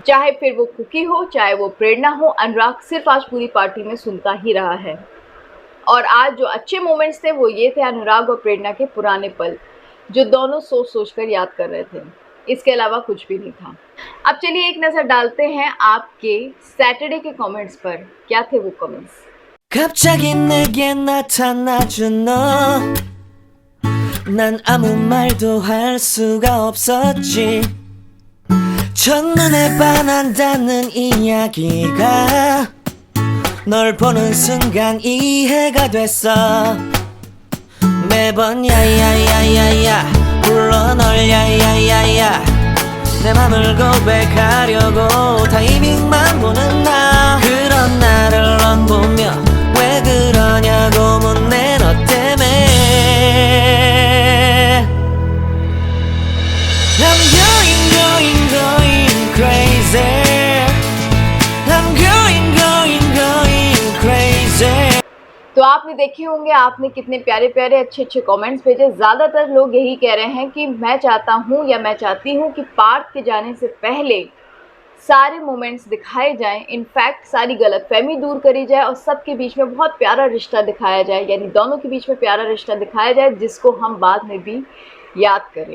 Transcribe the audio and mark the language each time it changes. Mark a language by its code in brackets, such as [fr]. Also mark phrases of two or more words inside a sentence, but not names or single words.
[hi] चाहे फिर वो कुकी हो चाहे वो प्रेरणा हो, अनुराग सिर्फ आज पूरी पार्टी में सुनता ही रहा है। और आज जो अच्छे मोमेंट्स थे वो ये थे अनुराग और प्रेरणा के पुराने पल, जो दोनों सोच सोच कर याद कर रहे थे। इसके अलावा कुछ भी नहीं था। अब चलिए एक नज़र डालते हैं आपके सैटरडे के कमेंट्स पर। क्या थे वो कमेंट्स? [ko] 갑자기 내게 나타나준 너, 난 아무 말도 할 수가 없었지. 첫눈에 반한다는 이야기가 널 보는 순간 이해가 됐어. 매번 야야야야야 불러 널 야야야야, 내 맘을 고백하려고 타이밍만 보는 나. 그런 나를 넌 보며 왜 그러냐고 묻네 너 때문에. [en] I'm going crazy. I'm going crazy. [hi] तो आपने देखे होंगे आपने कितने प्यारे प्यारे अच्छे अच्छे कमेंट्स भेजे। ज़्यादातर लोग यही कह रहे हैं कि मैं चाहता हूँ या मैं चाहती हूँ कि पार्थ के जाने से पहले सारे मोमेंट्स दिखाए जाएं, इनफैक्ट सारी गलतफहमी दूर करी जाए और सबके बीच में बहुत प्यारा रिश्ता दिखाया जाए, यानी दोनों के बीच में प्यारा रिश्ता दिखाया जाए जिसको हम बाद में भी याद करें।